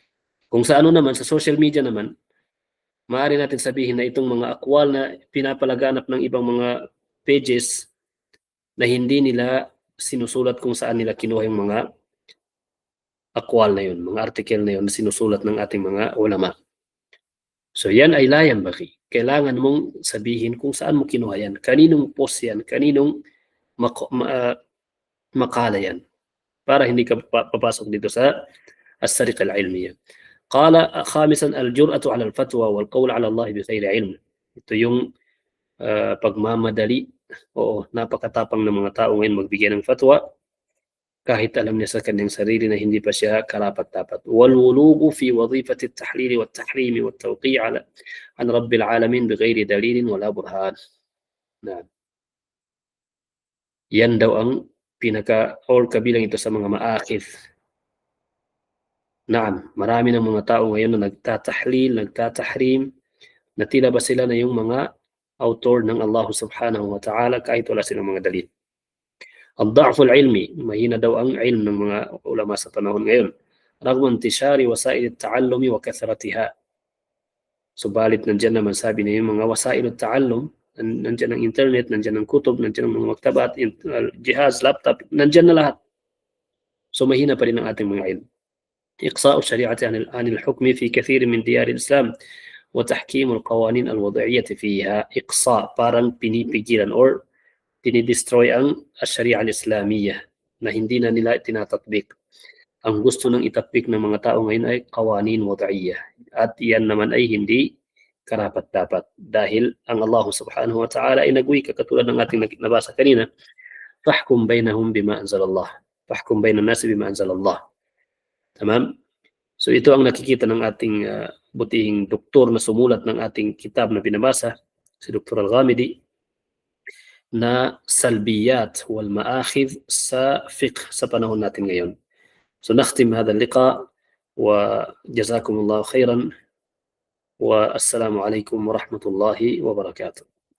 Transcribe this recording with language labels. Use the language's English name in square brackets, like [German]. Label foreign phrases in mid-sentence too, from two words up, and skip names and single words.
[Filipino] Kung sa naman, sa social media naman, Maaari natin sabihin na itong mga akwal na pinapalaganap ng ibang mga pages na hindi nila sinusulat kung saan nila kinuha yung mga akwal na yun, mga article na yun na sinusulat ng ating mga ulama. So yan ay [Arabic] لا ينبغي. [Filipino] Kailangan mong sabihin kung saan mo kinuha yan, kaninong post yan, kaninong makala yan, para hindi ka papasok dito sa [Arabic] السرقة العلمية. قال خامسا الجرأة على الفتوى والقول على الله بغير علم. [Filipino] Ito yung pagmamadali. Oo, napakatapang ng mga tao ngayon magbigay ng fatwa kahit alam niya sa kanyang sarili na hindi pa siya karapat-dapat. [Arabic] والولوغ في وظيفة التحليل والتحريم والتوقيع على عن رب العالمين بغير دليل ولا برهان. [Filipino] Na yan daw ang or kabilang ito sa mga maakif. Naam, marami ng mga tao ngayon na nagtatahlil, nagtatahrim, na tila ba sila na yung mga author ng Allah [Arabic] سبحانه وتعالى [Filipino] kahit wala silang mga dalil. [Arabic] الضعف العلمي, [Filipino] mahina daw ang ilm ng mga ulama sa panahon ngayon. [Arabic] رغم انتشار وسائل التعلم وكثرتها. [Filipino] Subalit nandiyan naman sabi na yung mga [Arabic] وسائل التعلم, [Filipino] nandiyan ang internet, nandiyan ang kutub, nandiyan ang mga maktabat, jihaz, laptop, nandiyan na lahat. So mahina pa rin ang ating mga ilm. [Arabic] إقصاء الشريعة عن الحكم في كثير من ديار الإسلام وتحكيم القوانين الوضعية فيها. [Filipino] إقصاء parang pinipigilan or dinidestroy ang [Arabic] الشريعة الإسلامية [Filipino] na hindi na nila tinatatbik. Ang gusto nang itatbik ng mga tao ngayon ay [Arabic] قوانين وضعية, [Filipino] at yan naman ay hindi karapat-dapat dahil ang Allah [Arabic] سبحانه وتعالى [Filipino] ay nagwika katulad ng ating nabasa kanina, [Arabic] فاحكم بينهم بما أنزل الله، فاحكم بين الناس بما أنزل الله. [Filipino] Tamam? So ito ang nakikita ng ating butihing doktor na sumulat ng ating kitab na binabasa, si Dr. Al-Ghamidi, na [Arabic] سلبيات والمآخذ [Filipino] sa fiqh sa panahon natin ngayon. [Arabic] So نختم هذا اللقاء وجزاكم الله خيرا والسلام عليكم ورحمة الله وبركاته.